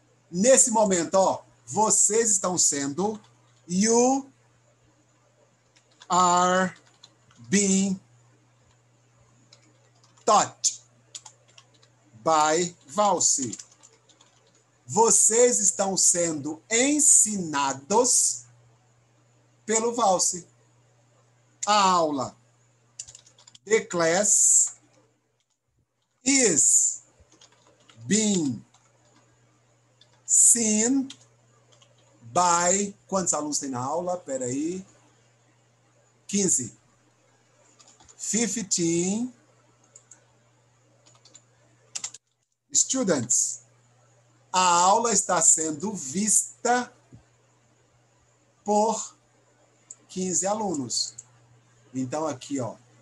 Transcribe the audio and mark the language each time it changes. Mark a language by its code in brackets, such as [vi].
[pt] Nesse momento, ó, vocês estão sendo, [en] you are being taught by Valse. [pt] Vocês estão sendo ensinados pelo Valse. A aula. [en] The class is being seen by... [pt] Quantos alunos tem na aula? Espera aí. 15. [en] 15 students. [pt] A aula está sendo vista por 15 alunos. Então, aqui, ó.